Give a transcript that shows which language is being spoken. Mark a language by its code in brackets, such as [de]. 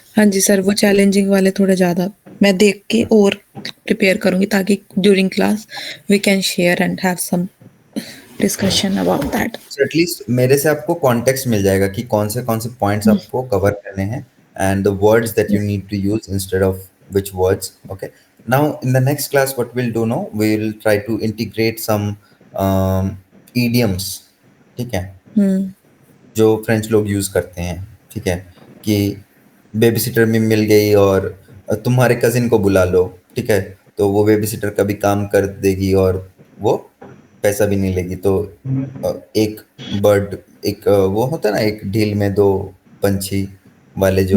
[hi] हाँ जी सर, वो चैलेंजिंग वाले थोड़े ज़्यादा मैं देख के और प्रिपेयर करूँगी ताकि during class [en] We can share and have some discussion about that. [hi] So at least मेरे से आपको कॉन्टेक्स्ट मिल जाएगा कि कौन से पॉइंट्स हुँ, आपको कवर करने हैं, [en] And the words that you need to use instead of which words. Okay, now in the next class what we'll do now, we'll try to integrate some um, idioms, ठीक है, हुँ, [hi] जो French लोग use करते हैं, ठीक है, कि baby sitter में मिल गई और तुम्हारे कजिन को बुला लो, ठीक है, तो वो बेबी सिटर का भी काम कर देगी और वो पैसा भी नहीं लेगी, तो एक बर्ड, एक वो होता है ना, एक ढील में दो पंछी वाले जो,